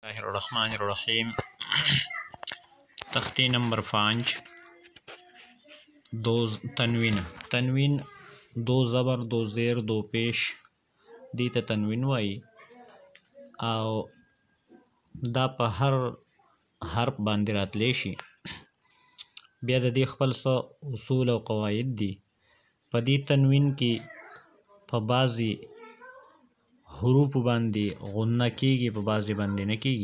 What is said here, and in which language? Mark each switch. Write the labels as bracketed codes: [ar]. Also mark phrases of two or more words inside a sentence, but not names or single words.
[ar] الله الرحمن الرحیم [ur] تختی نمبر 5 دو تنوین دو زبر دو زیر دو پیش [ps] دی ته تنوین وایي او دا په هر حرف باندې راتلی شي. بیا د دې خپل څه اصول او قواعد دي. په دې تنوین کې په بعضې حروفو باندې غنه کیږي، په بعضې باندې نه کیږي.